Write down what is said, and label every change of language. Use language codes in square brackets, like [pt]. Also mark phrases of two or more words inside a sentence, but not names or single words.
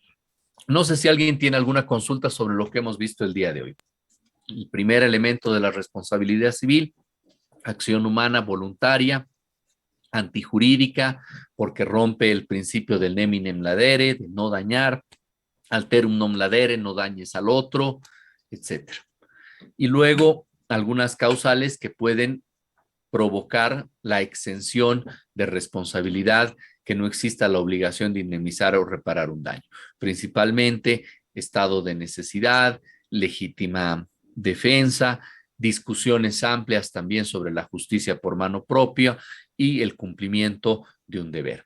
[es] No sé si alguien tiene alguna consulta sobre lo que hemos visto el día de hoy. El primer elemento de la responsabilidad civil, acción humana voluntaria, antijurídica, porque rompe el principio del [la] neminem ladere, [es] de no dañar, [la] alterum non ladere, [es] no dañes al otro, etc. Y luego algunas causales que pueden provocar la exención de responsabilidad, que no exista la obligación de indemnizar o reparar un daño. Principalmente estado de necesidad, legítima defensa, discusiones amplias también sobre la justicia por mano propia y el cumplimiento de un deber.